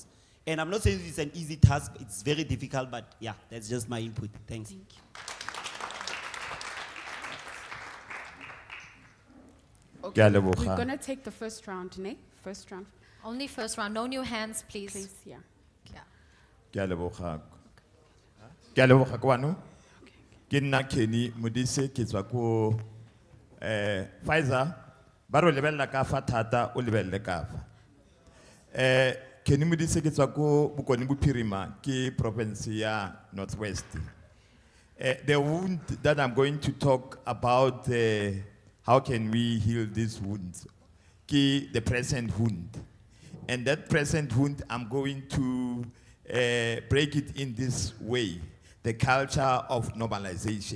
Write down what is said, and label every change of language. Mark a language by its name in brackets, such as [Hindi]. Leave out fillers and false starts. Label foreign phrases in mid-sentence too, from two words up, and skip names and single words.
[English] And I'm not saying it's an easy task, it's very difficult, but yeah, that's just my input. Thanks. Thank you. Okay, we're going to take the first round, ne? First round. Only first round. No new hands, please. Please, yeah. [Tswana] Ke a leboga. Ke a leboga kwano. Ke nna Kenny Modise ke tswa ko Pfizer ba re lebella ka fa thata o lebelle ka fa. Kenny Modise ke tswa ko Bokone Bophirima ke province ya Northwest. [English] The wound that I'm going to talk about, how can we heal these wounds? Ke the present wound. And that present wound, I'm going to break it in this way, the culture of normalization.